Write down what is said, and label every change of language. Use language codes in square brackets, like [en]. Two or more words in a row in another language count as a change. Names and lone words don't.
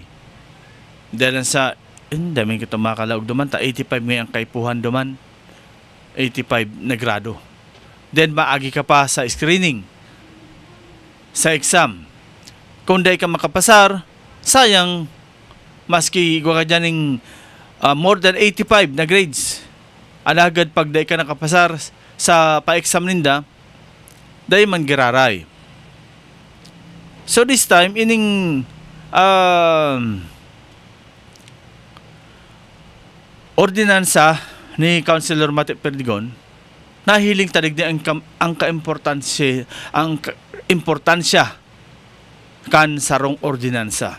[bik] Dahil sa dami kita makalaog duman, 85 ngayon ang kaipuhan duman, 85 na grado. Then maagi ka pa sa screening, sa exam. Kung di ka makapasar, sayang, maski igwa ka dyan ng [en] more than [bik] 85 na grades. Alagad pag day ka nakapasar sa pa-exam ninda, day man giraray. [en] So this time, [bik] ining ordinansa ni Councilor Mati Perdigon, nahiling talig din ang importansya kan sarong ordinansa.